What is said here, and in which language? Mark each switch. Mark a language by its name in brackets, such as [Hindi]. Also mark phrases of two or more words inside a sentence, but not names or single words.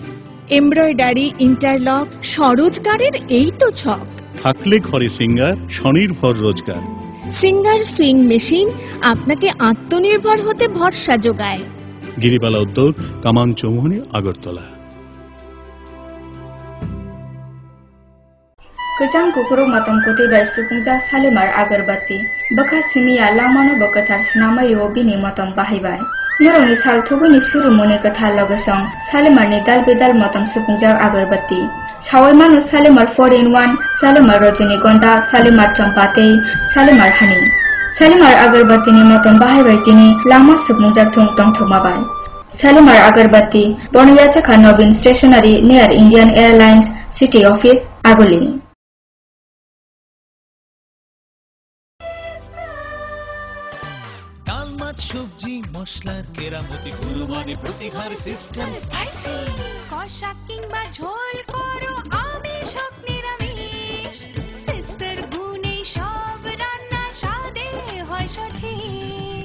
[Bangla] এমব্রয়ডারি, ইন্টারলক, স্বরোজগারের এই তো ছক। থাকলে ঘরে সিঙ্গার, স্বনির্ভর রোজগার। সিঙ্গার সুইং মেশিন আপনাকে আত্মনির্ভর হতে ভরসা যোগায়। গিরিবালা উদ্যোগ, কামান চৌমুহনী, আগরতলা। [Kok Borok] गोजां गुगुरु मतम कुतिबाय सुकुंजा सालेमार आगरबाती बखा सिमिया लामानो बकथार स्नामायो बिनि मतम बाहायबाय। नरनि सालथुगुनि सुरुमुनि कथा लगसं सालेमारनि दाल बेदाल मतम सुकुंजा आगरबाती सावय मानो सालेमार 4-in-1, सालेमार रजनीगंधा, सालेमार चम्पाते, सालेमार हानि। सालेमार आगरबातीनि मतम बाहायबाय तिनि लामा सुकुंजा थुं तंथुमाबाय। सालेमार आगरबाती बनियाचाखा नवीन स्टेशनारी नियर इंडियन एयरलाइंस सिटी ऑफिस आगुली। [Bangla] সবজি মশলার কেরামতি গুণমানে প্রতিঘার সিস্টেম স্পাইসি। কষা কিংবা ঝোল করো আমিষ হোক নিরামিষ, সিস্টার গুণে সব রান্না স্বাদে হয় সঠিক।